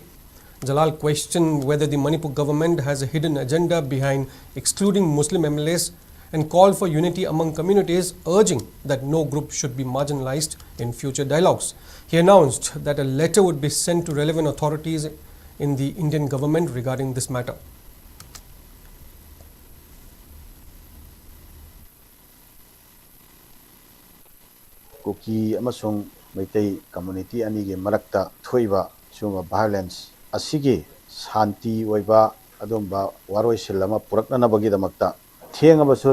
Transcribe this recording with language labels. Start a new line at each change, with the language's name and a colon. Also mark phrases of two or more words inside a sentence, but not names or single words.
English: Jalal questioned whether the Manipur government has a hidden agenda behind excluding Muslim MLAs and called for unity among communities, urging that no group should be marginalized in future dialogues. He announced that a letter would be sent to relevant authorities in the Indian government regarding this matter.
Manipuri: Kuki amasung Meitei community anigi marakta thoiba suma violence asigi shanti oiba adumba waroi silama puraknanabagi damakta thengabashu